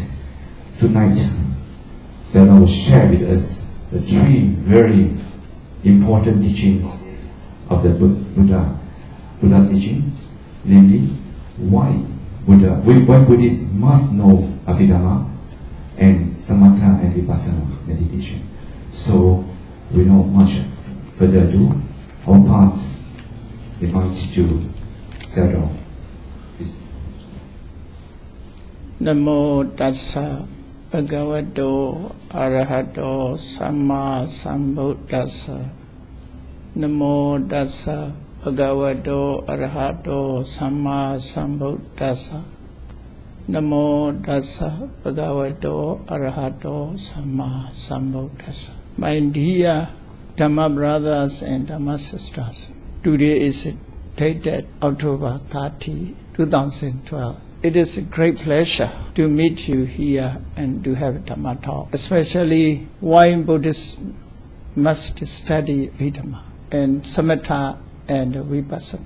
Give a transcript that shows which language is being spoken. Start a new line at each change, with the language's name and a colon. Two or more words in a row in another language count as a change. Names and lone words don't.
English: Tonight, Sayadaw will share with us the three very important teachings of the Buddha's teaching, namely why Buddhists must know Abhidhamma and Samatha and Vipassana meditation. So, without much further ado, I'll pass the mic to Sayadaw. Please.
Pali: Namo tassa bhagavato arahato samma sambuddhassa. Namo tassa bhagavato arahato samma sambuddhassa. Namo tassa bhagavato arahato samma sambuddhassa.
English: My dear Dhamma brothers and Dhamma sisters, today is dated October 30, 2012. It is a great pleasure to meet you here and to have a Dhamma talk, especially why Buddhists must study Abhidhamma and Samatha and Vipassana.